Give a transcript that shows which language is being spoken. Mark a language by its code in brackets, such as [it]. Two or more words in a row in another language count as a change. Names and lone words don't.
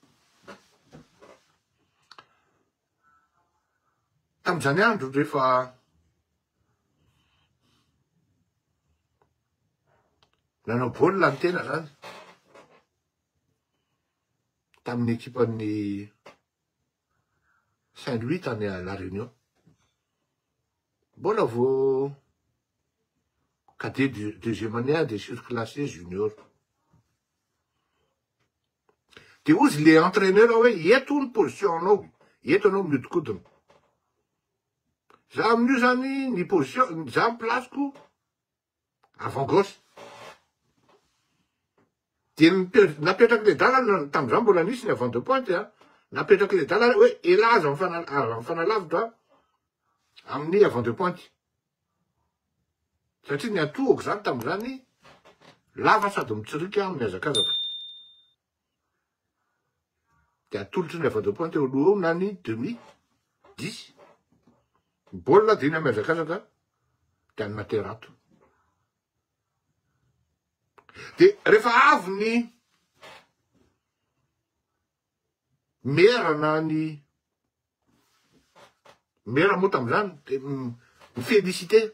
[mg] Tamin'izany andro rehefa nanao baolina ny tena zany tamin'ny ekipan'ny Saint-Louis tany [fr] à La Réunion. [mg] Mbola vao [fr] cadet deuxième année A des surclassés juniors. [mg] De ozy le entraîneur hoe eto ny position anao, eto anao miodikodina. Za amin'io zany ny position, za ny placeko [fr] avant gauche. [mg] De napetraky le dalana tamin'izany mbola nisy ny [fr] avant de pointe [mg] a. Napetraky le dalana hoe elaza mifanalavitra amin'ny [fr] avant de pointe. [mg] Satria ny atohako zany tamin'izany lava sady mitsirika amin'ny hazakazaka. De atolotry ny [fr] avant de pointe [mg] eo aloha eo na ny demi 10. Baolina de iny amin'ny hazakazaka de any materato. De rehefa avy ny mera na ny mera moa tamin'izany de mifélicité.